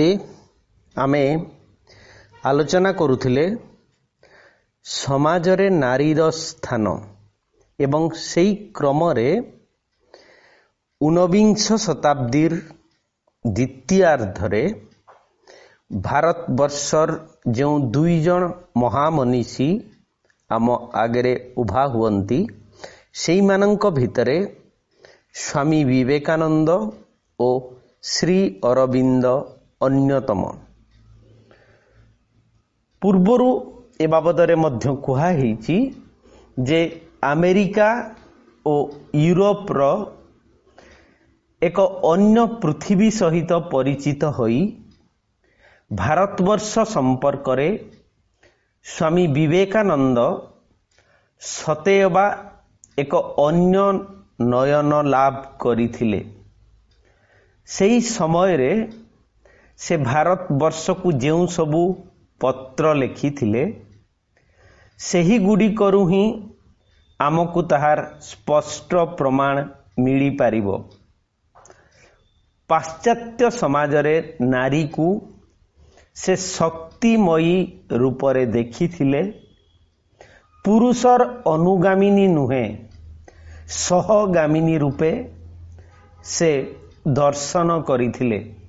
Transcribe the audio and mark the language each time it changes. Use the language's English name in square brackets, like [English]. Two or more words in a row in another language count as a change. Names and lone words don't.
[Odia] ଆମେ ଆଲୋଚନା କରୁଥିଲେ ସମାଜରେ ନାରୀର ସ୍ଥାନ ଏବଂ ସେହି କ୍ରମରେ ଊନବିଂଶ ଶତାବ୍ଦୀର ଦ୍ୱିତୀୟାର୍ଦ୍ଧରେ ଭାରତବର୍ଷର ଯେଉଁ ଦୁଇ ଜଣ ମହାମନୀଷୀ ଆମ ଆଗରେ ଉଭା ହୁଅନ୍ତି ସେହି ମାନଙ୍କ ଭିତରେ ସ୍ୱାମୀ ବିବେକାନନ୍ଦ ଓ ଶ୍ରୀ ଅରବିନ୍ଦ ଅନ୍ୟତମ। ପୂର୍ବରୁ ଏ ବାବଦରେ ମଧ୍ୟ କୁହା ହୋଇଛି ଯେ ଆମେରିକା ଓ ୟୁରୋପ ରୁ ଏକ ଅନ୍ୟ ପୃଥିବୀ ସହିତ ପରିଚିତ ହୋଇ ଭାରତବର୍ଷ ସମ୍ପର୍କ ରେ ସ୍ୱାମୀ ବିବେକାନନ୍ଦ ସତେଯେପରି ଏକ ଅନ୍ୟ ନୟନ ଲାଭ କରିଥିଲେ। ସେହି ସମୟ ରେ ସେ ଭାରତବର୍ଷ କୁ ଯେଉଁ ସବୁ ପତ୍ର ଲେଖିଥିଲେ ସେହି ଗୁଡ଼ି କରୁ ହିଁ ଆମକୁ ତାହାର ସ୍ପଷ୍ଟ ପ୍ରମାଣ ମିଳି ପାରିବ। ପାଶ୍ଚାତ୍ୟ ସମାଜ ରେ ନାରୀ କୁ ସେ ଶକ୍ତିମୟୀ ରୂପ ରେ ଦେଖିଥିଲେ, ପୁରୁଷର ଅନୁଗାମିନୀ ନୁହେଁ ସହଗାମିନୀ ରୂପେ ସେ ଦର୍ଶନ କରିଥିଲେ।